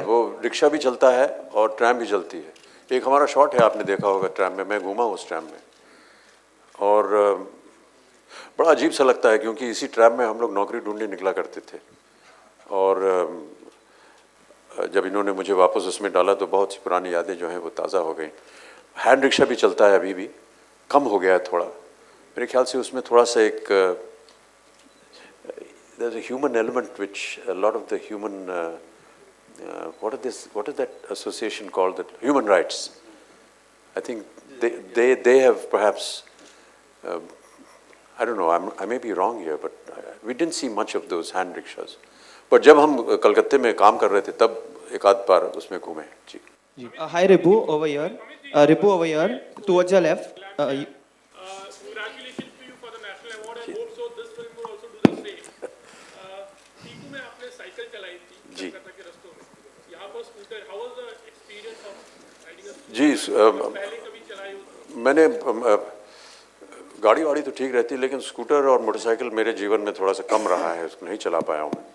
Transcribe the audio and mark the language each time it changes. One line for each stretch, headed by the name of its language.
Hindi: वो रिक्शा भी चलता है और ट्राम भी चलती है। एक हमारा शॉट है, आपने देखा होगा ट्राम में, मैं घूमा उस ट्राम में और बड़ा अजीब सा लगता है क्योंकि इसी ट्राम में हम लोग नौकरी ढूंढने निकला करते थे और जब इन्होंने मुझे वापस उसमें डाला तो बहुत सी पुरानी यादें जो हैं वो ताज़ा हो गई। हैंड रिक्शा भी चलता है, अभी भी कम हो गया है थोड़ा मेरे ख्याल से। उसमें थोड़ा सा एक
English: there's a human element which a lot of the human what is that association called, that human rights, I think they have perhaps I don't know, I may be wrong here, but we didn't see much of those hand rickshaws, but
Hindi: जब हम कलकत्ते में काम कर रहे थे तब एक आध बार उसमें घूमे। जी।
English: Hi Ripu, over here. Ripu, over here, towards your left. Congratulations to you for the national award. I hope so this film will also do the same.
Hindi: Tiku में आपने साइकिल चलाई थी कलकत्ता के रास्तों में, यहाँ पर scooter,
English: how was the experience of riding a scooter?
Hindi: जी, पहले कभी चलाई हो? मैंने गाड़ी वाड़ी तो ठीक रहती है लेकिन स्कूटर और मोटरसाइकिल मेरे जीवन में थोड़ा सा कम रहा है, उसको नहीं चला पाया हूँ।